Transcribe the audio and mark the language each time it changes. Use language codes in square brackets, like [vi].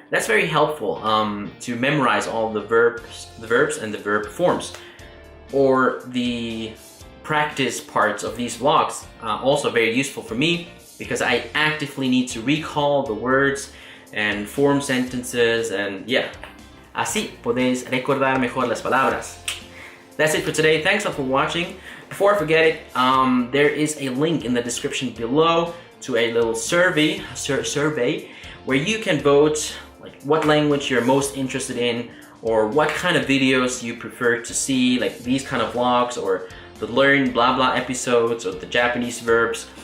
[en] That's very helpful to memorize all the verbs and the verb forms. Or the practice parts of these vlogs also very useful for me because I actively need to recall the words and form sentences, and yeah. [es] Así podéis recordar mejor las palabras. [en] That's it for today. Thanks all for watching. Before I forget it, there is a link in the description below to a little survey where you can vote like what language you're most interested in, or what kind of videos you prefer to see, like these kind of vlogs or the learn blah blah episodes or the Japanese verbs.